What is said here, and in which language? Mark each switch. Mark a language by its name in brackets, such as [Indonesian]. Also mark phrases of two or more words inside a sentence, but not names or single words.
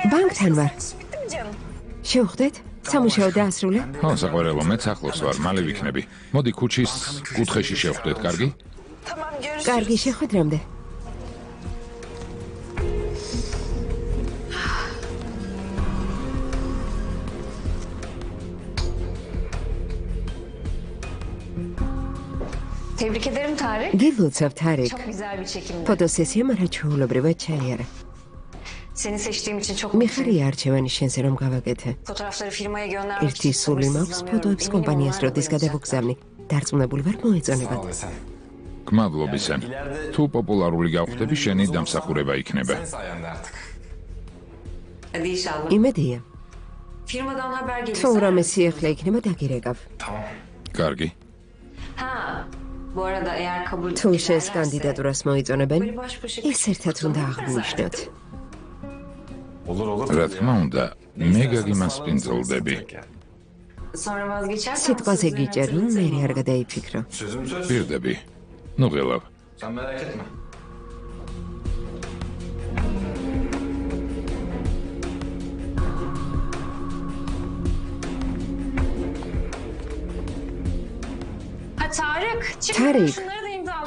[Georgian] ბანკთან ვარ. [Turkish] Bitti mi canım? [Georgian] შევხვდეთ? სამუშაო დაასრულე? ხო, საყვარელო, მეც ახლოს ვარ, მალე ვიქნები. მოდი ქუჩის კუთხეში შევხვდეთ, კარგი? [Turkish] Tamam görüşürüz. [Georgian] კარგი, შეხვედრამდე. [Turkish] Tebrik ederim Tarık. [Georgian] გილოცავ, თარიკ. [Turkish] Çok güzel bir çekimdi. [Georgian] ფოტოსესიამ არაჩვეულებრივად ჩაიარა. [Turkish] Seni seçtiğim için çok [Georgian] მიხარია არჩევანი შენზე რომ გავაკეთე. [Turkish] Fotoğrafları firmaya göndermek [Georgian] ერთი სული მაქვს ფოტოებს კომპანიას როდის გადავუგზავნი. დარწმუნებული ვარ მოეწონებათ. [Turkish] Sağ ol sen. [Georgian] გმადლობისან. თუ პოპულარული გავხდები, შენი დამსახურება იქნება. [Turkish] Sayende artık. Hadi inşallah. [Georgian] იმედია. [Turkish] Firmadan haber gelirse... [Georgian] თუ რამე სიახლე იქნება დაგირეკავ. [Turkish] Tamam. [Georgian] კარგი. [Turkish] Ha, bu arada eğer kabul [Georgian] თუ შენს [Turkish] ederlerse- [Georgian] კანდიდატურას მოიწონებენ, [Turkish] Böyle baş başa [Georgian] ის ერთად უნდა აღნიშნოთ. [Turkish] Olur olur. [Georgian] რა თქმა უნდა, მე გაგიმასპინძლდები. [Turkish] Sonra vazgeçersen... [Georgian] სიტყვაზე [Turkish] sözlerine [Georgian] გიჭერ, რომ [Turkish] hatırlatırım. [Georgian] მე არ გადაიფიქრო. [Turkish] Sözüm söz. [Georgian] პირდები. ნუ ღელავ. [Turkish] Sen merak etme. Ha Tarık, çık. Tarık, Şunları da imzalayıver.